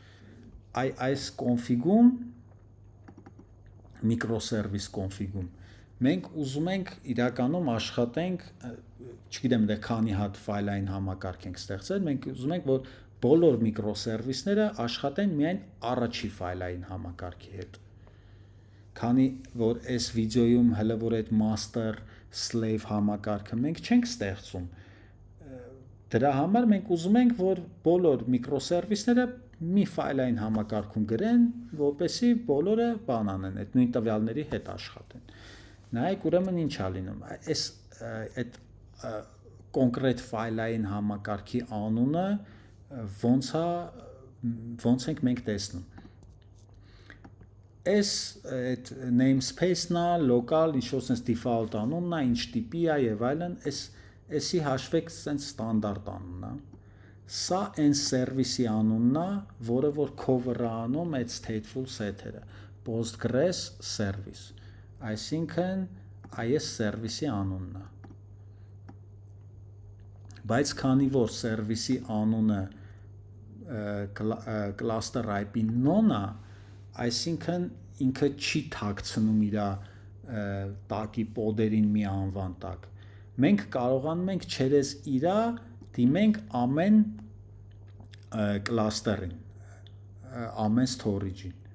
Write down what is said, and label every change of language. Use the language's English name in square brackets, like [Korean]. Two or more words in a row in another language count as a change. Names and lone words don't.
[Armenian] Այս config-ում, [English] microservice config- [Armenian] ում, մենք ուզում ենք իրականում աշխատենք, չգիտեմ դե քանի հատ ֆայլային համակարգ ենք ստեղծել, մենք ուզում ենք, որ բոլոր միկրոսերվիսները աշխատեն միայն առաջի ֆայլային համակարգի հետ։ Քանի որ այս վիդեոյում հələ որ այդ [English] master slave [Armenian] համակարգը մենք չենք ստեղծում, դրա համար մենք ուզում ենք, որ բոլոր միկրոսերվիսները մի ֆայլային համակարգում գրեն, որպեսզի բոլորը բան անեն, այդ նույն տվյալների հետ աշխատեն։ Նայեք, ուրեմն ինչ է լինում։ Այս այդ կոնկրետ ֆայլային համակարգի անունը ոնց ենք մենք տեսնում։ Այս այդ namespace-ն է, local, ինչ-որ sense default անունն է, ինչ տիպի է եւ այլն, էսի հաշվեք sense ստանդարտ անունն է։ Սա այն սերվիսի անունն է, որը որ cover-ը անում այդ [English] stateful set- [Armenian] երը, [English] Postgres service, [Armenian] այսինքն այս սերվիսի անունն է։ Բայց քանի որ սերվիսի անունը [English] cluster IP non [Armenian] է, այսինքն ինքը չի թաքցնում իր տակի պոդերին մի անվան տակ։ Մենք կարողանում ենք չերես իրա դիմենք ամեն cluster-ին, ամեն storage-ին։